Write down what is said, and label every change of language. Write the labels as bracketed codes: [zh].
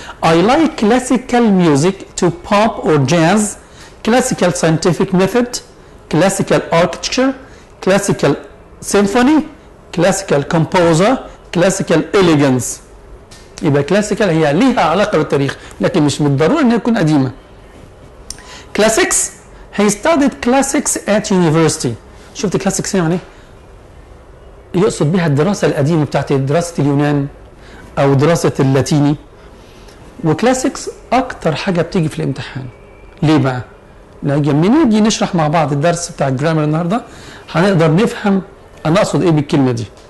[en] I like classical music to pop or jazz, classical scientific method, classical architecture, classical symphony, classical composer, classical elegance. [ar] يبقى كلاسيكال هي ليها علاقه بالتاريخ لكن مش بالضروره انها تكون قديمه. [en] classics he studied classics at university. [ar] شفت classics يعني ايه؟ يقصد بها الدراسه القديمه بتاعت دراسه اليونان او دراسه اللاتيني. وكلاسيكس اكتر حاجه بتيجي في الامتحان. ليه بقى؟ لما نيجي نشرح مع بعض الدرس بتاع الجرامر النهارده هنقدر نفهم انا اقصد ايه بالكلمه دي.